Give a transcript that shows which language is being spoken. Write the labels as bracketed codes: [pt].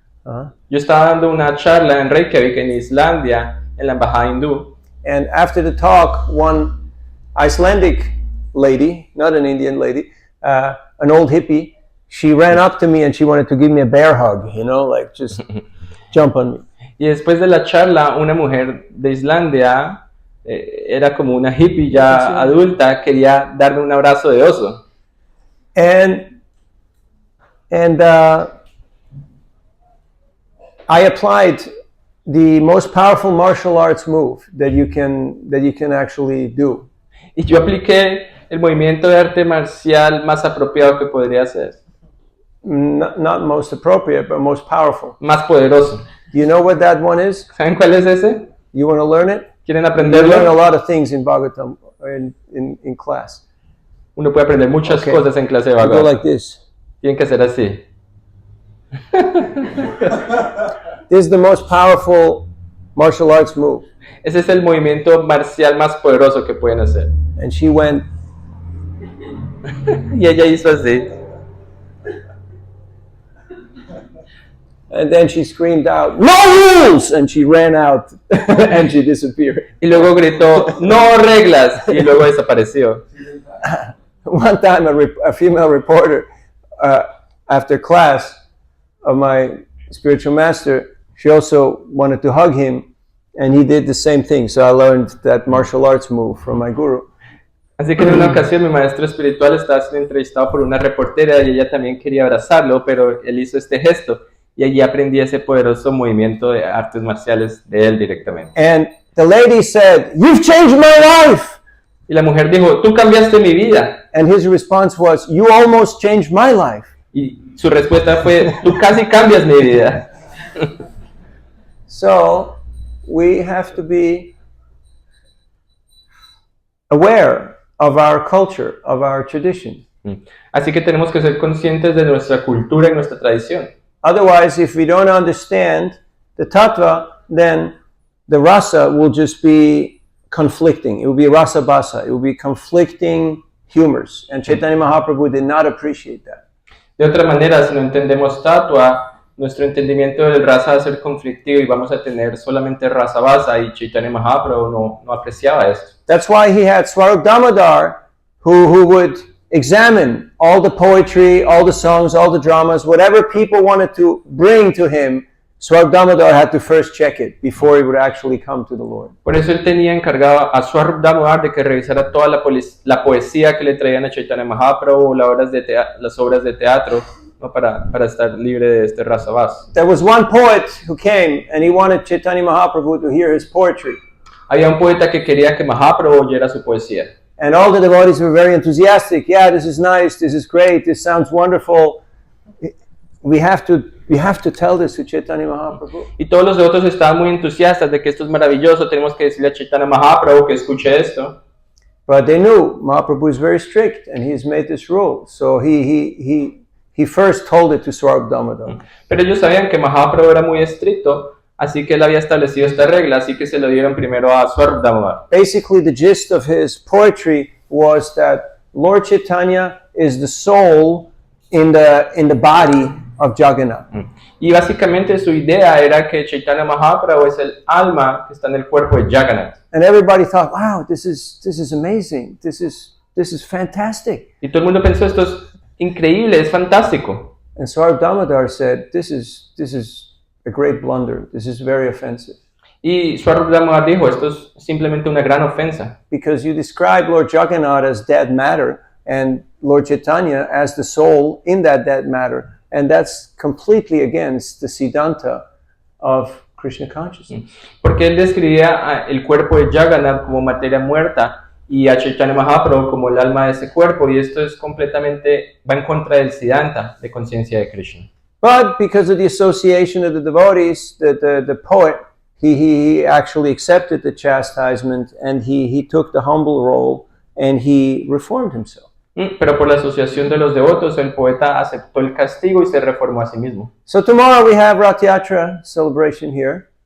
[es] Yo estaba dando una charla en Reykjavik, en Islandia, en la embajada hindú. [en] And after the talk, one Icelandic lady, not an Indian lady, an old hippie, she ran up to me and she wanted to give me a bear hug, you know, like just jump on me. [es] Y después de la charla, una mujer de Islandia, era como una hippie ya adulta, quería darme un abrazo de oso. [en] And I applied the most powerful martial arts move that you can actually do. [es] Y yo apliqué el movimiento de arte marcial más apropiado que podría hacer. [en] Not most appropriate, but most powerful. [es] Más poderoso. [en] You know what that one is? [es] ¿Saben cuál es ese? [en] You want to learn it? [es] ¿Quieren [en] You learn a [es] aprenderlo? [en] lot of things in Bhagavatam, in class. [es] Uno puede aprender muchas [en] Okay. [es] cosas en clase de [en] You go [es] Bhagavad. [en] like this. [es] Tienen que hacer así. [en] This is the most powerful martial arts move. [es] Ese es el movimiento marcial más poderoso que pueden hacer. [en] And she went, [es] Y ella hizo así. [en] and then she screamed out, "No rules!" And she ran out and she disappeared. [es] Y luego gritó, no reglas. Y luego desapareció. [en] One time, a female reporter, after class of my spiritual master, she also wanted to hug him, and he did the same thing. So I learned that martial arts move from my guru. [es] Así que en una ocasión mi maestro espiritual estaba siendo entrevistado por una reportera y ella también quería abrazarlo, pero él hizo este gesto y allí aprendí ese poderoso movimiento de artes marciales de él directamente. [en] And the lady said, "You've changed my life." [es] Y la mujer dijo, tú cambiaste mi vida. [en] And his response was, "You almost changed my life." [es] Y su respuesta fue, tú casi cambias mi vida. [en] So we have to be aware of our culture, of our tradition. [es] Así que tenemos que ser conscientes de nuestra cultura y nuestra tradición. [en] Otherwise, if we don't understand the tattva, then the rasa will just be conflicting. It will be rasa basa. It will be conflicting humors. And Chaitanya Mahaprabhu did not appreciate that. [es] De otra manera, si no entendemos tatua, nuestro entendimiento del rasa va a ser conflictivo y vamos a tener solamente rasa basa y Chaitanya Mahaprabhu no apreciaba esto. [en] That's why he had Swarup Damodar, who would examine all the poetry, all the songs, all the dramas, whatever people wanted to bring to him. Swarup Damodar had to first check it before he would actually come to the Lord. [es] Por eso él tenía encargado a Swarup Damodar de que revisara toda la poesía que le traían a Chaitanya Mahaprabhu, las obras de teatro, ¿no? para estar libre de este rasa basa. [en] There was one poet who came and he wanted Chaitanya Mahaprabhu to hear his poetry. [es] Había un poeta que quería que Mahaprabhu oyera su poesía. [en] And all the devotees were very enthusiastic. Yeah, this is nice, this is great, this sounds wonderful. We have to tell this to Chaitanya Mahaprabhu. [es] Y todos los devotos estaban muy entusiastas de que esto es maravilloso, tenemos que decirle a Chaitanya Mahaprabhu que escuche esto. [en] But they knew Mahaprabhu is very strict and he's made this rule. So he first told it to Swarup Damodar. [es] Pero ellos sabían que Mahaprabhu era muy estricto, así que él había establecido esta regla, así que se lo dieron primero a Swarup. [en] Basically, the gist of his poetry was that Lord Chaitanya is the soul in the body of Jagannath. [es] Y básicamente su idea era que Chaitanya Mahaprabhu es el alma que está en el cuerpo de Jagannath. [en] And everybody thought, wow, this is amazing. This is fantastic. [es] Y todo el mundo pensó, esto es increíble, es fantástico. [en] And Swarup Damodar said, this is a great blunder. This is very offensive. [es] Y Swarup Damodar dijo, esto es simplemente una gran ofensa. [en] Because you describe Lord Jagannath as dead matter and Lord Chaitanya as the soul in that dead matter. And that's completely against the Siddhanta of Krishna consciousness. [es] Porque él describía el cuerpo de Jagannath como materia muerta y a Chaitanya Mahaprabhu como el alma de ese cuerpo, y esto es completamente, va en contra del Siddhanta de conciencia de Krishna. [en] But because of the association of the devotees, the poet, he actually accepted the chastisement and he took the humble role and he reformed himself. [es] Pero por la asociación de los devotos, el poeta aceptó el castigo y se reformó a sí mismo. [en] So tomorrow we have Rath Yatra celebration here.